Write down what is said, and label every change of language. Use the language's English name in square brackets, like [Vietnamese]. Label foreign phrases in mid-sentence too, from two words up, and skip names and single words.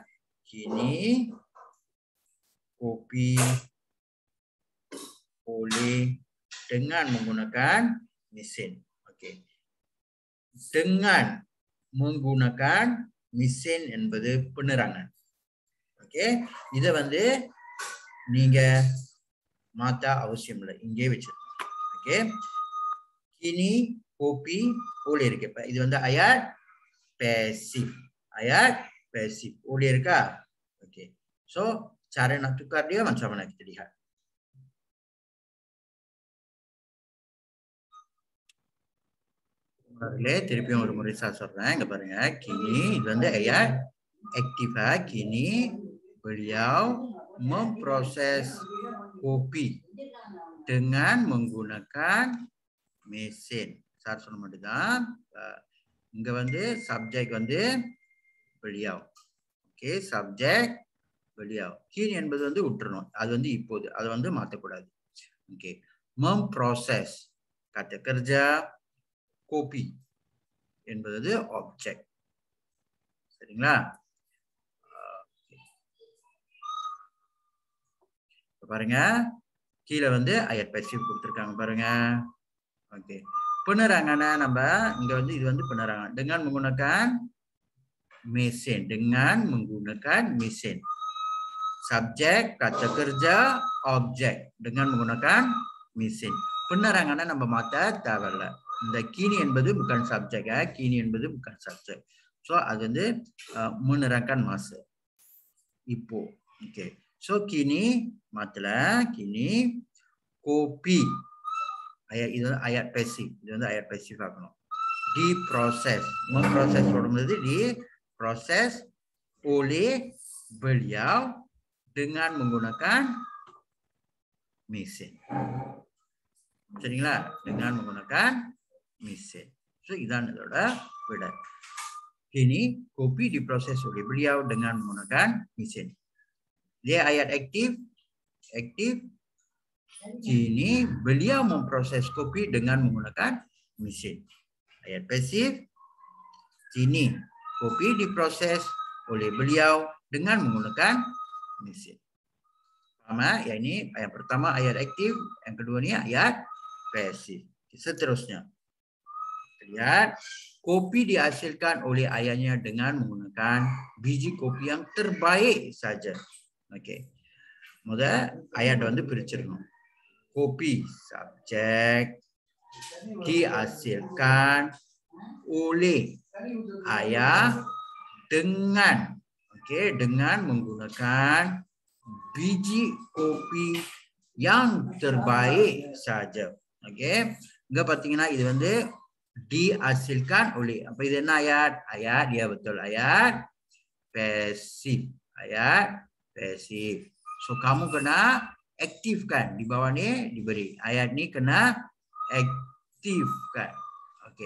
[Malay] Kini kopi oleh dengan menggunakan mesin. Okey. Dengan menggunakan mesin என்பது penerangan. Okey. [Tamil] இத வந்து நீங்க மாத்த அவசியம் இல்லை. இங்கே வச்சிருக்கோம். Okey. [Malay] Kini kopi oleh இருக்கு. [Tamil] இது வந்து [Malay] ayat pasif. Ayat pasif. Oleh இருக்கா? Okey. So, cara nak tukar dia macam mana kita lihat. [Tamil] திருப்பியும் ஒரு முறை சொல்றேன். இங்க பாருங்க. [Malay] Kini [Tamil] இது வந்து [Malay] ayat aktif. Kini beliau memproses kopi dengan menggunakan mesin. [Tamil] சார் சொன்ன மாதிரி தான். இங்க வந்து சப்ஜெக்ட் வந்து beliau. [Malay] Okey, subjek beliau. [Tamil] Kini என்பது வந்து விட்டுறணும். அது வந்து இப்போது. அது வந்து மாற்றக்கூடாது. [Malay] Okey. Memproses. Kata kerja kopi என்பது objek. [Tamil] சரிங்களா? பாருங்க. கீழ வந்து [Malay] ayat pasif [Tamil] கொடுத்திருக்காங்க பாருங்க. Okey. [Malay] Penerangannya [Tamil] நம்ம இங்க வந்து இது வந்து [Malay] penerangan dengan menggunakan mesin, dengan menggunakan mesin. Subjek, kata kerja, objek dengan menggunakan mesin. Penerangannya [Tamil] நம்ம மாத்த தேவையில்ல. இந்த [Malay] kini என்பது bukan subjek ya. Kini என்பது bukan subjek. So [Tamil] அது வந்து [Malay] menerangkan masa. [Tamil] இப்போ. Okey. So kini மாத்தல. [Malay] Kini kopi. Ayat itu ayat pasif. Itu வந்து ayat pasif ஆக்கணும். Diproses. Memproses berarti diproses oleh beliau dengan menggunakan mesin. [Tamil] சரிங்களா? [Malay] Dengan menggunakan mesin. [Tamil] So இதுதான் இதோட விடை. [Malay] Kini kopi diproses oleh beliau dengan menggunakan mesin. Dia ayat aktif. Aktif. Kini beliau memproses kopi dengan menggunakan mesin. Ayat pasif. Kini kopi diproses oleh beliau dengan menggunakan mesin. Pertama, ya ini yang pertama ayat aktif, yang kedua ini ayat pasif. Seterusnya. Lihat, kopi dihasilkan oleh ayahnya dengan menggunakan biji kopi yang terbaik saja. Okey. Mudah ayat [Tamil] வந்து பிரிச்சிரணும். [Malay] Kopi subjek dihasilkan oleh ayah dengan dengan menggunakan biji kopi yang terbaik saja. Okey. Enggak patingna [Tamil] இது வந்து [Malay] dihasilkan oleh. Apa itu ayat? Ayat dia betul ayat pasif. Ayat pasif. So kamu kena aktifkan. Di bawah ni diberi. Ayat ni kena aktifkan. Okey.